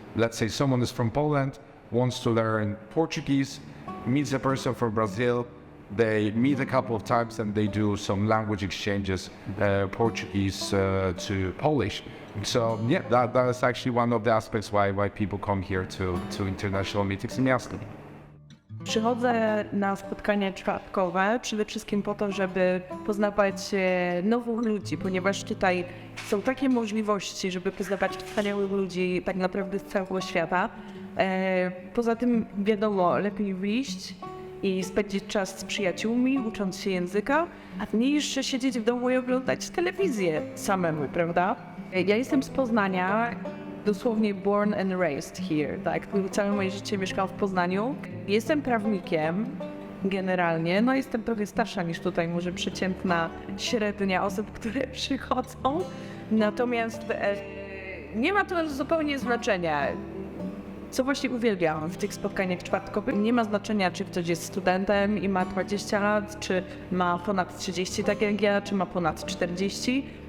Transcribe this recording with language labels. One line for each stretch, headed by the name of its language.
English: Let's say someone is from Poland, wants to learn Portuguese, meets a person from Brazil, they meet a couple of times and they do some language exchanges, Portuguese to Polish. So yeah, that is actually one of the aspects why people come here to international meetings in Miasto.
Polish: Przychodzę na spotkania czwartkowe przede wszystkim po to, żeby poznawać nowych ludzi, ponieważ tutaj są takie możliwości, żeby poznawać wspaniałych ludzi tak naprawdę z całego świata. Poza tym wiadomo, lepiej wyjść i spędzić czas z przyjaciółmi, ucząc się języka, niż siedzieć w domu i oglądać telewizję samemu, prawda? Ja jestem z Poznania. Dosłownie
English: born and raised here,
Polish: tak? Całe moje życie mieszkałam w Poznaniu. Jestem prawnikiem generalnie, jestem trochę starsza niż tutaj może przeciętna średnia osób, które przychodzą. Natomiast nie ma to zupełnie znaczenia. Co właśnie uwielbiałam w tych spotkaniach czwartkowych. Nie ma znaczenia, czy ktoś jest studentem i ma 20 lat, czy ma ponad 30 tak jak ja, czy ma ponad 40.